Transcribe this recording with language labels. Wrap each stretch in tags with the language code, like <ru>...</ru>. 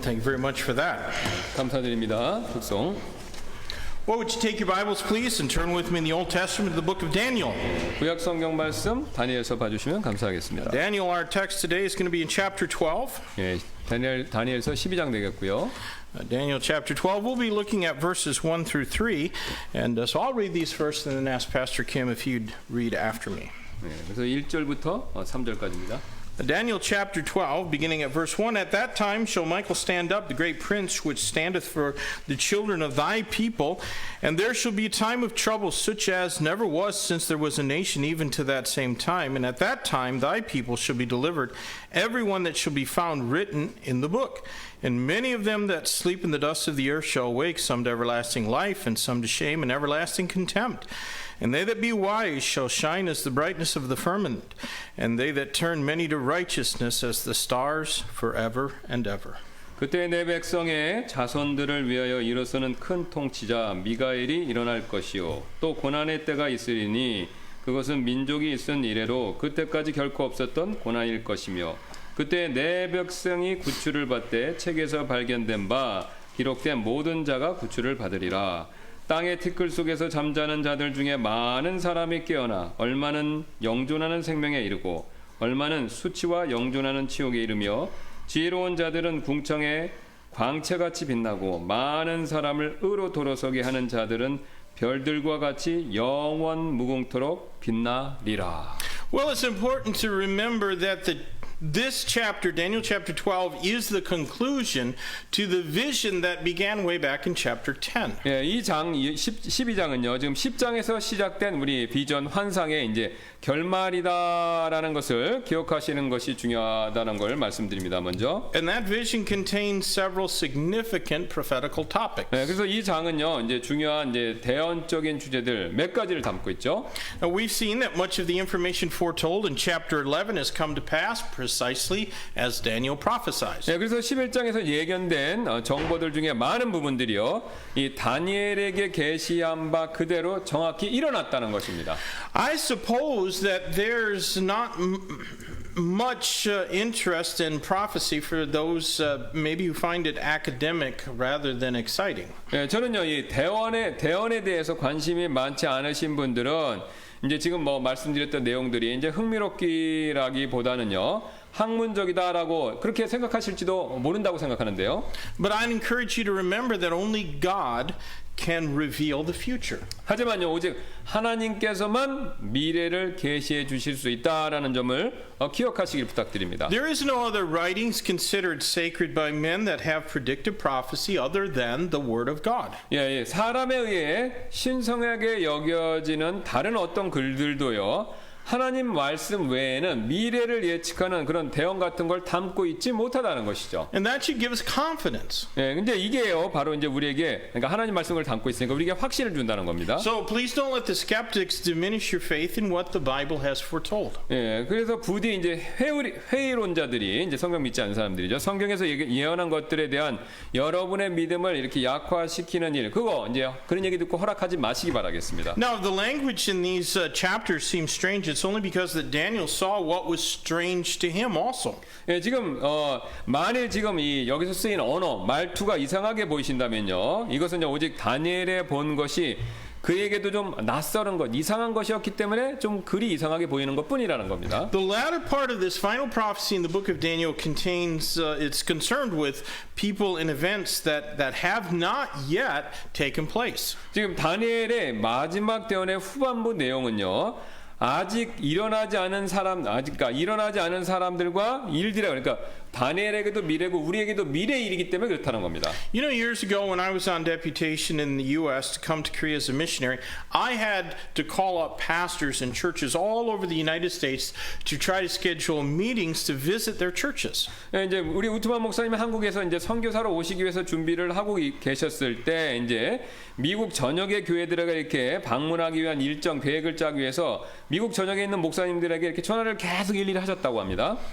<en>Thank you very much for that.</en> <ko>감사드립니다. 특송.</ko> <en>Well, would you take your Bibles, please, and turn with me in the Old Testament to the book of Daniel.</en> <ko>구약 성경 말씀 다니엘서 봐주시면 감사하겠습니다.</ko> <en>Daniel, our text today is going to be in chapter 12.</en> <ko>예, 다니엘서 12장 되겠고요.</ko> <en>Daniel chapter 12, we'll be looking at verses 1 through 3. And so I'll read these first and then ask Pastor Kim if he'd read after me.</en> <ko>예, 그래서 1절부터 3절까지입니다.</ko> <en>Daniel chapter 12, beginning at verse 1, At that time shall Michael stand up, the great prince which standeth for the children of thy people, and there shall be a time of trouble such as never was since there was a nation even to that same time. And at that time thy people shall be delivered, every one that shall be found written in the book. And many of them that sleep in the dust of the earth shall awake, some to everlasting life, and some to shame and everlasting contempt. And they that be wise shall shine as the brightness of the firmament, and they that turn many to righteousness as the stars forever and ever.</en> <ko>그때 내 백성의 자손들을 위하여 일어서는 큰 통치자 미가엘이 일어날 것이요 또 고난의 때가 있으리니 그것은 민족이 있은 이래로 그때까지 결코 없었던 고난일 것이며 그때 내 백성이 구출을 받되 책에서 발견된 바 기록된 모든 자가 구출을 받으리라. 땅의 티끌 속에서 잠자는 자들 중에 많은 사람이 깨어나 얼마는 영존하는 생명에 이르고 얼마는 수치와 영존하는 치욕에 이르며 지혜로운 자들은 궁창에 광채같이 빛나고 많은 사람을 의로 돌아서게 하는 자들은 별들과 같이 영원 무궁토록 빛나리라.</ko> <en>Well, it's important to remember that this chapter, Daniel chapter 12, is the conclusion to the vision that began way back in chapter 10.</en> <ko>예, 이 장 12장은요. 지금 10장에서 시작된 우리 비전 환상의 이제 결말이다라는 것을 기억하시는 것이 중요하다는 걸 말씀드립니다. 먼저.</ko> <en>And that vision contains several significant prophetical topics.</en> <ko>예, 그래서 이 장은요. 이제 중요한 이제 대언적인 주제들 몇 가지를 담고 있죠.</ko> <en>Now, we've seen that much of the information foretold in chapter 11 has come to pass precisely as Daniel prophesied.</en> <ko>예, 그래서 11장에서 예견된 정보들 중에 많은 부분들이요. 이 다니엘에게 계시한 바 그대로 정확히 일어났다는 것입니다.</ko> <en>I suppose that there's not much interest in prophecy for those maybe who find it academic rather than exciting.</en> <ko>예, 저는요 이 대언에 대해서 관심이 많지 않으신 분들은 이제 지금 뭐 말씀드렸던 내용들이 이제 흥미롭기라기보다는요 학문적이다라고 그렇게 생각하실지도 모른다고 생각하는데요.</ko> <en>But I'd encourage you to remember that only God can reveal the future.</en> <ko>하지만요 오직 하나님께서만 미래를 계시해 주실 수 있다라는 점을 기억하시길 부탁드립니다.</ko> <en>There is no other writings considered sacred by men that have predicted prophecy other than the Word of God.</en> <ko>예, 사람에 의해 신성하게 여겨지는 다른 어떤 글들도요. 하나님 말씀 외에는 미래를 예측하는 그런 대언 같은 걸 담고 있지 못하다는 것이죠.</ko> <en>And that should give us confidence.</en> <ko>예, 근데 이게요, 바로 이제 우리에게, 그러니까 하나님 말씀을 담고 있으니까 우리에게 확신을 준다는 겁니다.</ko> <en>So please don't let the skeptics diminish your faith in what the Bible has foretold.</en> <ko>예, 그래서 부디 이제 회의론자들이 이제 성경 믿지 않는 사람들이죠. 성경에서 예언한 것들에 대한 여러분의 믿음을 이렇게 약화시키는 일, 그거 이제 그런 얘기 듣고 허락하지 마시기 바라겠습니다.</ko> <en>Now, the language in these chapters seems strange. It's only because that Daniel saw what was strange to him also.</en> <ko>예, 지금 만일 지금 이 여기서 쓰인 언어, 말투가 이상하게 보이신다면요. 이것은 오직 다니엘의 본 것이 그에게도 좀 낯설은 것, 이상한 것이었기 때문에 좀 글이 이상하게 보이는 것뿐이라는 겁니다.</ko> <en>The latter part of this final prophecy in the book of Daniel contains, it's concerned with people and events that have not yet taken place.</en> <ko>지금 다니엘의 마지막 대언의 후반부 내용은요. 아직 일어나지 않은 사람들과 일들이 그러니까 다니엘에게도 미래고 우리에게도 미래 일이기 때문에 그렇다는 겁니다.</ko> <en>You know, years ago when I was on deputation in the U.S. to come to Korea as a missionary, I had to call up pastors and churches all over the United States to try to schedule meetings to visit their churches.</en> <ko>예, 이제 우리 우트만 목사님이 한국에서 이제 선교사로 오시기 위해서 준비를 하고 계셨을 때 이제 미국 전역의 교회들에게 이렇게 방문하기 위한 일정 계획을 짜기 위해서 미국 전역에 있는 목사님들에게 이렇게 전화를 계속 일일이 하셨다고 합니다.</ko>